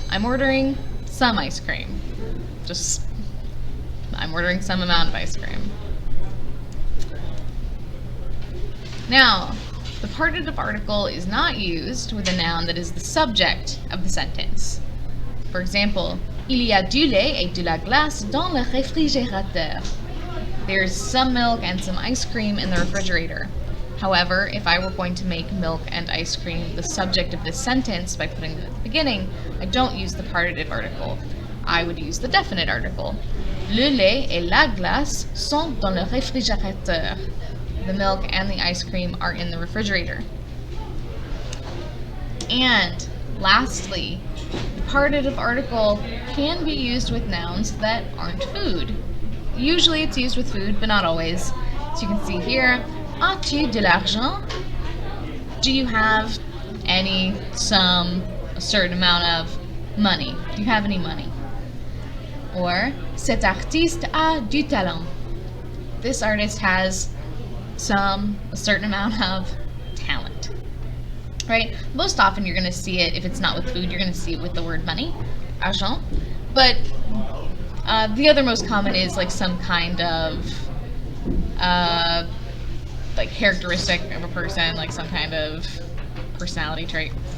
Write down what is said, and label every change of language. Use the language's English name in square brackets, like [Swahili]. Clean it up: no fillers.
[English] I'm ordering some ice cream. I'm ordering some amount of ice cream. Now, the partitive article is not used with a noun that is the subject of the sentence. For example, [French] il y a du lait et de la glace dans le réfrigérateur. [English] There's some milk and some ice cream in the refrigerator. However, if I were going to make milk and ice cream the subject of this sentence by putting it at the beginning, I don't use the partitive article. I would use the definite article. [French] Le lait et la glace sont dans le réfrigérateur. [English] The milk and the ice cream are in the refrigerator. And lastly, the partitive article can be used with nouns that aren't food. Usually it's used with food, but not always. So you can see here, [French] as-tu de l'argent? [English] Do you have any, some, a certain amount of money? Do you have any money? Or, [French] cet artiste a du talent. [English] This artist has a certain amount of talent. Right? Most often you're going to see it, if it's not with food, you're going to see it with the word money, argent. But the other most common is like some kind of like characteristic of a person, like some kind of personality trait.